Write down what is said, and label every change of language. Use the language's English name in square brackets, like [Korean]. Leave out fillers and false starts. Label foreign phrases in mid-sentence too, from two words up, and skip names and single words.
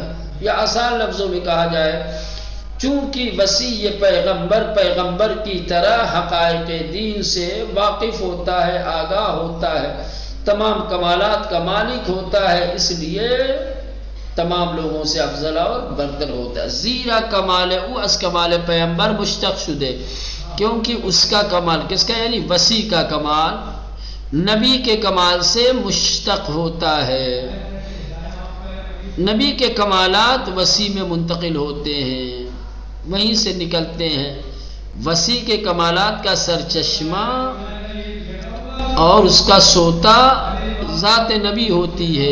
[Urdu] یا آسان لفظوں میں کہا جائے، چونکہ وصی پیغمبر کی طرح حقائق دین سے واقف ہوتا ہے، آگاہ ہوتا ہے، تمام کمالات کا مالک ہوتا ہے، اس لیے تمام لوگوں سے افضل اور برتر ہوتا ہے۔ [Persian] زیرا کمال او از کمال پیغمبر مشتق شدے، [Urdu] کیونکہ اس کا کمال، کس کا، یعنی وصی کا کمال نبی کے کمال سے مشتق ہوتا ہے۔ نبی کے کمالات وصی میں منتقل ہوتے ہیں، وہیں سے نکلتے ہیں۔ وصی کے کمالات کا سرچشمہ اور اس کا سوتا ذات نبی ہوتی ہے۔